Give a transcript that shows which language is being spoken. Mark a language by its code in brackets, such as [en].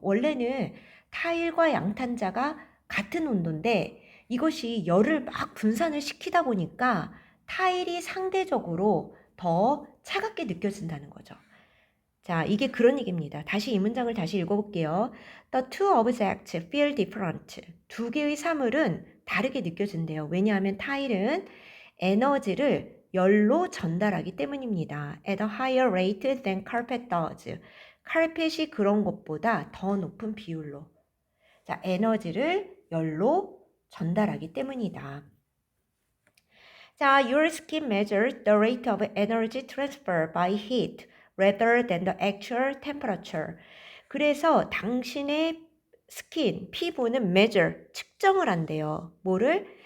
[ko] 원래는 타일과 양탄자가 같은 온도인데 이것이 열을 막 분산을 시키다 보니까 타일이 상대적으로 더 차갑게 느껴진다는 거죠. 자, 이게 그런 얘기입니다. 다시 이 문장을 다시 읽어볼게요. [en] The two objects feel different. [ko] 두 개의 사물은 다르게 느껴진대요. 왜냐하면 타일은 에너지를 열로 전달하기 때문입니다. [en] At a higher rate than carpet does. [ko] 카펫이 그런 것보다 더 높은 비율로. 자, 에너지를 열로 전달하기 때문이다. [en] 자, your skin measures the rate of energy transfer by heat rather than the actual temperature. [ko] 그래서 당신의 피부는 measure, 측정을 한대요. 뭐를?